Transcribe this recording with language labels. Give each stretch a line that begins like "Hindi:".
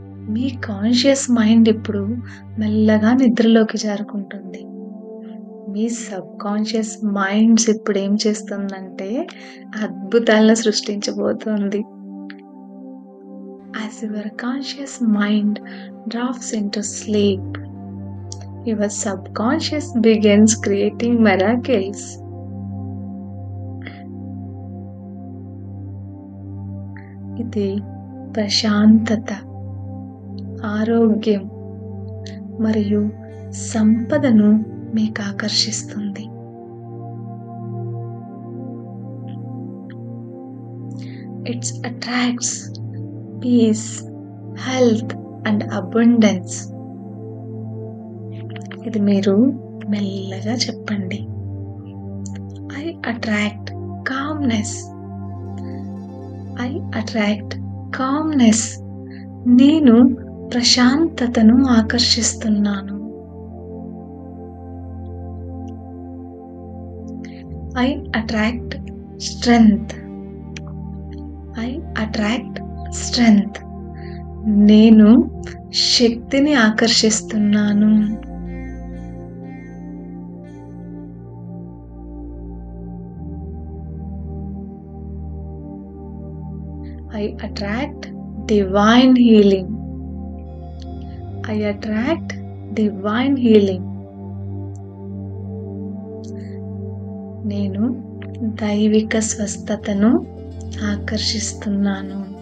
Telugu: మీ conscious mind ఇప్పుడు మెల్లగా నిద్రలోకి జారుకుంటుంది. మీ సబ్ కాన్షియస్ మైండ్స్ ఇప్పుడు ఏం చేస్తుందంటే అద్భుతాలను సృష్టించబోతోంది.
English: As your conscious mind drifts into sleep, your subconscious begins creating miracles.
Telugu: ఇది ప్రశాంతత, ఆరోగ్యం మరియు సంపదను మీకు ఆకర్షిస్తుంది.
English: It attracts peace, health and abundance.
Telugu: ఇది మీరు మెల్లగా చెప్పండి.
English: I attract calmness. I attract calmness.
Telugu: నేను ప్రశాంతతను ఆకర్షిస్తున్నాను.
English: I attract strength. I attract strength.
Telugu: నేను శక్తిని ఆకర్షిస్తున్నాను.
English: I attract divine healing. I attract divine healing.
Telugu: నేను దైవిక స్వస్థతను ఆకర్షిస్తున్నాను.